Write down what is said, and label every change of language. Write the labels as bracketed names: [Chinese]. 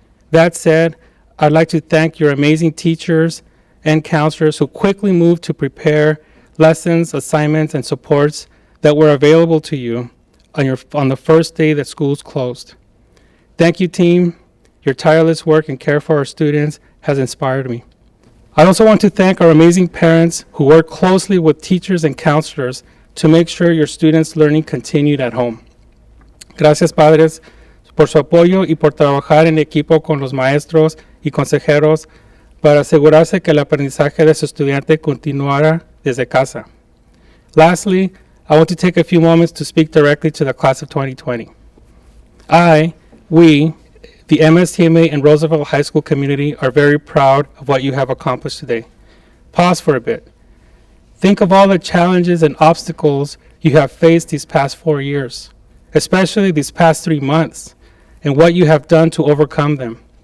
[English] That said, I'd like to thank your amazing teachers and counselors who quickly moved to prepare lessons, assignments, and supports that were available to you on the first day that schools closed. Thank you, team. Your tireless work and care for our students has inspired me. I also want to thank our amazing parents who work closely with teachers and counselors to make sure your students' learning continued at home. [Spanish] Gracias, padres, por su apoyo y por trabajar en equipo con los maestros y consejeros para asegurarse que el aprendizaje de su estudiante continuara desde casa. [English] Lastly, I want to take a few moments to speak directly to the class of 2020. We, the MSTMA and Roosevelt High School community are very proud of what you have accomplished today. Pause for a bit. Think of all the challenges and obstacles you have faced these past 4 years, especially these past 3 months, and what you have done to overcome them.